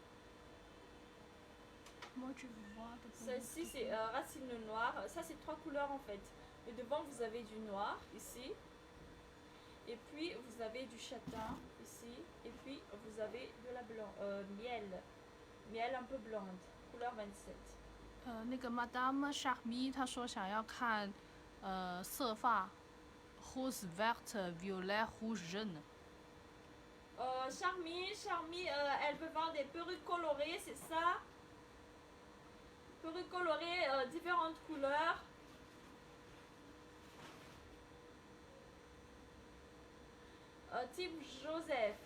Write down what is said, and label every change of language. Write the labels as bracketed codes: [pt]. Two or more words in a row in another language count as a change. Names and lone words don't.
[fr] Moi, tu vois. Celle-ci, c'est racine noire. Ça, c'est 3 couleurs en fait. Et devant, vous avez du noir ici. Et puis, vous avez du châtain ici. Et puis, vous avez de la blanc, miel. Miel un peu blonde. Couleur 27. [zh] 那个 Madame Charmy 她说想要看色发 [fr] rose verte violet rouge jaune。 Charmy, elle veut voir des perruques colorées, c'est ça? Perruques colorées, différentes couleurs. Type Joseph.